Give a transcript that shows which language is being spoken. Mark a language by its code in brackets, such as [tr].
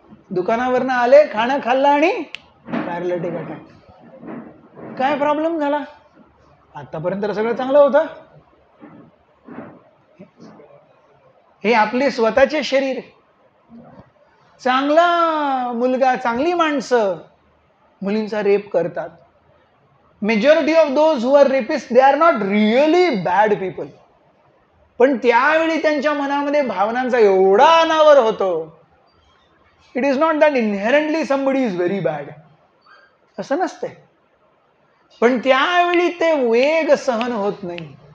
[mr] दुकानावरनं आले, खाणं खाल्लं आणि पॅरालिटिक अटॅक. काय प्रॉब्लेम झाला? आतापर्यंत तर सगळं चांगलं होतं. हे आपले स्वतःचे शरीर, चांगला मुलगा, चांगली माणसं मुलींचा रेप करतात. [en] Majority of those who are rapist they are not really bad people. [mr] पण त्यावेळी त्यांच्या मनामध्ये भावनांचा एवढा अनावर होतो. [en] it is not that inherently somebody is very bad, [mr] असं नसते. पण त्यावेळी ते वेग सहन होत नाही.